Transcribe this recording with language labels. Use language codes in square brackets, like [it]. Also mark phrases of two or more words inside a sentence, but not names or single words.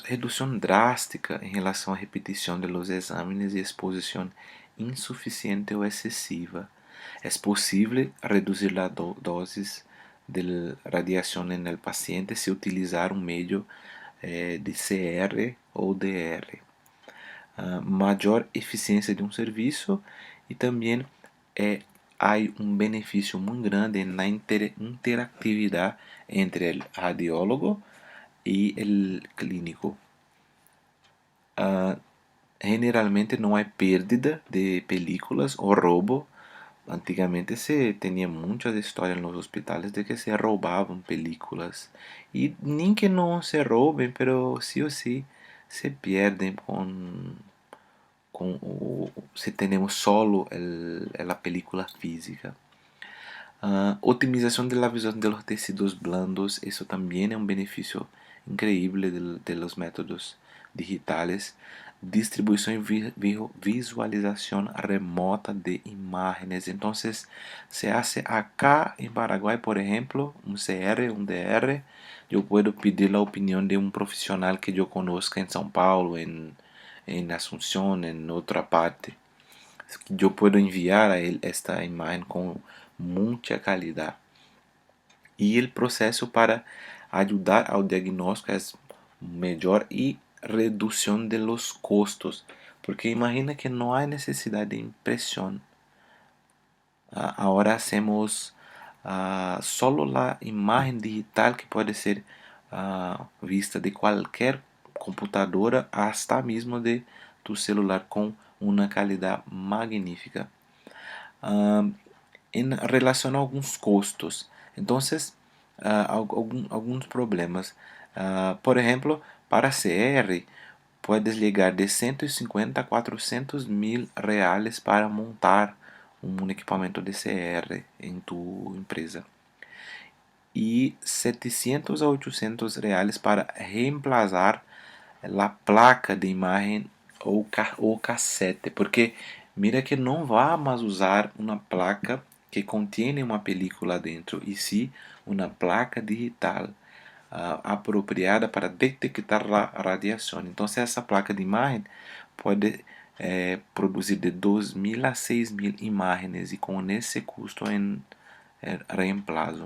[es] Reducción drástica en relación a repetición de los exámenes y exposición insuficiente o excesiva. Es posible reducir la dosis de radiación en el paciente si utilizar un medio de CR ou DR. [pt] Maior eficiência de um serviço e também há um benefício muito grande na interatividade entre o radiólogo e o clínico. Generalmente não há pérdida de películas ou roubo. Antigamente se tinha muitas histórias nos hospitais de que se roubavam películas. E nem que não se roubem, pero sí ou sí se perdem se temos solo a película física. Otimização de la visión de los tecidos blandos, isso também é um benefício increíble de los métodos digitales. Distribuição e visualização remota de imágenes. Então, se hace acá em Paraguay, por exemplo, um CR, um DR, eu posso pedir a opinião de um profissional que eu conozca em São Paulo, em Asunción, en otra parte. [es] Yo puedo enviar a él esta imagen con mucha calidad. Y el proceso para ayudar al diagnóstico es mejor y reducción de los costos. Porque imagina que no hay necesidad de impresión. Ahora hacemos solo la imagen digital que puede ser vista de cualquier computadora hasta mesmo de tu celular [pt] com uma qualidade magnífica. Em relação a alguns custos, então, alguns problemas. Por exemplo, para CR, [es] puedes llegar [pt] de 150 a 400 mil reais para montar um equipamento de CR em tu empresa. [es] y 700 a 800 reales para reemplazar la placa de imagen [pt] ou cassete, porque mira que não vai mais usar uma placa que contém uma película dentro, e sim uma placa digital apropriada para detectar a radiação. Então, essa placa de imagem pode produzir de 2.000 a 6.000 imagens, e com esse custo em reemplazo.